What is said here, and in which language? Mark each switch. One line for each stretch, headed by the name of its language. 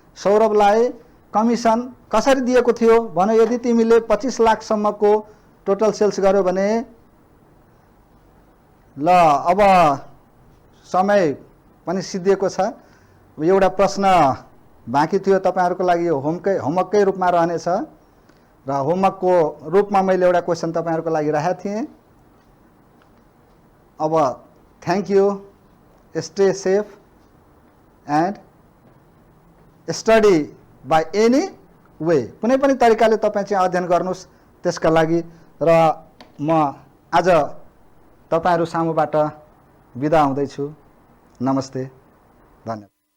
Nepali: सौरभलाई commission कसरी दिएको थियो भने यदि तिमीले 25 लाख सम्मको टोटल सेल्स गर्यो भने ल अब समय पनि सिद्धिएको छ। एउटा प्रश्न बाँकी थियो तपाईहरुको लागि, यो होमवर्ककै रूपमा रहनेछ र होमवर्कको रूपमा मैले एउटा क्वेशन तपाईहरुको लागि राखेको थिएँ।
English: अब thank you, stay safe and study by any way.
Nepali: कुनै पनि तरिकाले तपाई चाहिँ अध्ययन गर्नुस् त्यसका लागि। र म आज तपाईहरु सामुबाट बिदा हुँदैछु। नमस्ते, धन्यवाद।